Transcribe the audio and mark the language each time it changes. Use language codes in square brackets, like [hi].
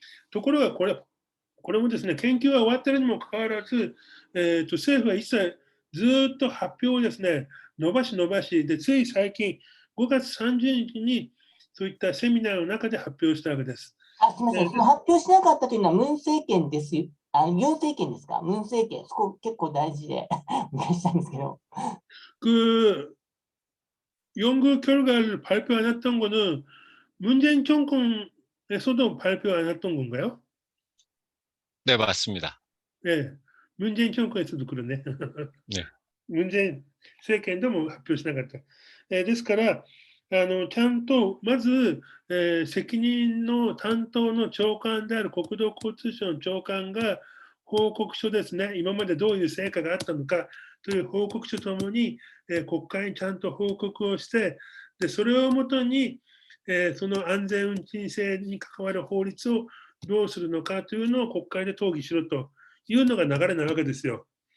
[ja] ところがこれもですね、研究が終わっているにもかかわらず、政府は一切ずっと発表をですね、伸ばしで、つい最近、5月30日にそういったセミナーの中で発表したわけです。すみません、その発表しなかったというのは、ムン政権ですよ。ユン政権ですか、ムン政権、そこ結構大事でお願いしたいんですけど。 [ko] 연구 결과를 발표 안 했던 거는 문재인 정권에서도 발표 안 했던 건가요? 네, 맞습니다. 네, 문재인 정권에서도 그러네. 네. [ja] 문재인 政権でも発表しなかった。ですから、ちゃんとまず、責任の担当の長官である国土交通省の長官が報告書ですね、今までどういう成果があったのかという報告書ともに、国会にちゃんと報告をして、でそれをもとに、その安全運賃制に関わる法律をどうするのかというのを国会で討議しろというのが流れなわけですよ。